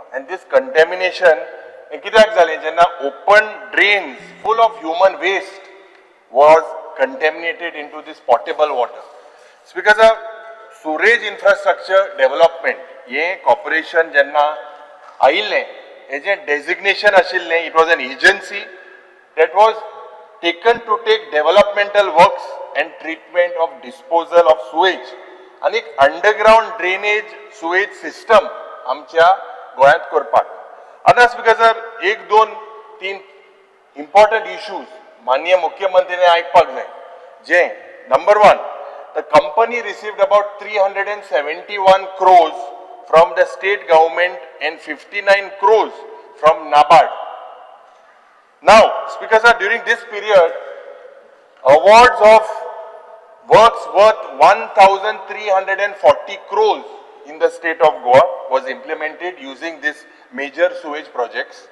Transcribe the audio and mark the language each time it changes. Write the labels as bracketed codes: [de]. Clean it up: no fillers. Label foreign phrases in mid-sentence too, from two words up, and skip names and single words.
[en] And this contamination [kok] हें कित्याक जालें जेन्ना [en] open drains full of human waste was contaminated into this portable water. Speaker sir, [kok] सुरेज इन्फ्रास्ट्रक्चर डेव्हलपमेंट हे कॉर्पोरेशन जेन्ना आयिल्लें हेजें डेजिग्नेशन आशिल्लें. [en] It was an agency that was taken to take developmental works and treatment of disposal of sewage. [kok] And एक [en] underground drainage sewage system [kok] आमच्या गोंयांत करपाक. आतां [en] Speaker sir, [kok] 1, 2, 3 [en] important issues [kok] माननीय मुख्यमंत्र्याने आयकपाक जाय. जे नंबर 1, [en] the company received about 371 crores from the state government and 59 crores from NABARD. Now, Speaker sir, during this period, awards of works worth 1,340 crores in the state of Goa was implemented using this major sewage projects.